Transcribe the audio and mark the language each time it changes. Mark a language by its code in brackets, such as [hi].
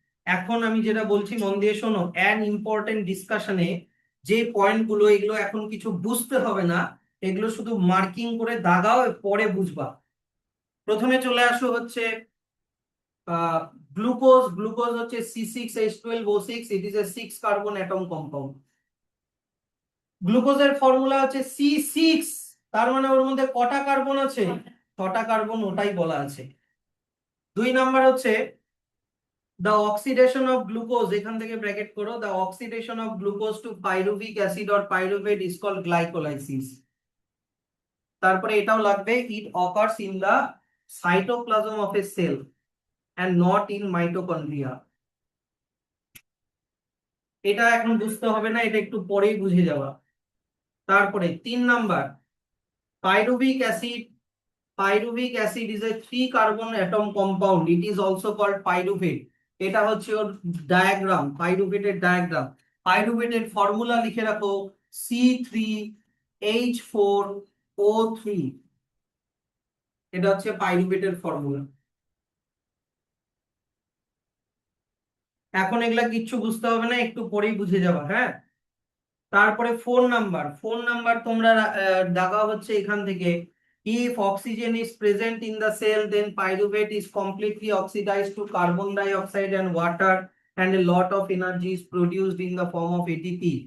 [bn] এখন আমি যেটা বলছি মন দিয়ে শোনো, অ্যান ইম্পর্টেন্ট ডিসকাশনে যে পয়েন্ট গুলো, এগুলো এখন কিছু বুঝতে হবে না, এগুলো শুধু মার্কিং করে দাগাও, পরে বুঝবা। প্রথমে চলে আসো হচ্ছে [en] Glucose হচ্ছে C6H12O6, it is a 6 carbon atom compound. [bn] গ্লুকোজের ফর্মুলা হচ্ছে C6, তার মানে ওর মধ্যে কটা কার্বন আছে? 6টা কার্বন, ওটাই বলা আছে। 2 নাম্বার হচ্ছে [en] the oxidation of glucose, [bn] এখান থেকে ব্র্যাকেট করো, [en] the oxidation of glucose to pyruvic acid or pyruvate is called glycolysis। [bn] তারপরে এটাও লাগবে, [en] it occurs in the cytoplasm of a cell and not in mitochondria। [bn] এটা এখন বুঝতে হবে না, এটা একটু পরেই বুঝে যাওয়া। তারপরে 3 number, [en] pyruvic acid, pyruvic acid is a 3 carbon atom compound, it is also called pyruvate। [bn] এটা হচ্ছে ওর ডায়াগ্রাম, পাইরুভেটের ডায়াগ্রাম। পাইরুভেটের ফর্মুলা লিখে রাখো, C3H4O3, এটা হচ্ছে পাইরুভেটের ফর্মুলা। এখন এগুলা কিচ্ছু বুঝতে হবে না, একটু পরেই বুঝে যাবা, হ্যাঁ। তারপরে 4 নাম্বার তোমরা দাগা হচ্ছে এখান থেকে, [en] if oxygen is present in the cell then pyruvate is completely oxidized to carbon dioxide and water and a lot of energy is produced in the form of ATP।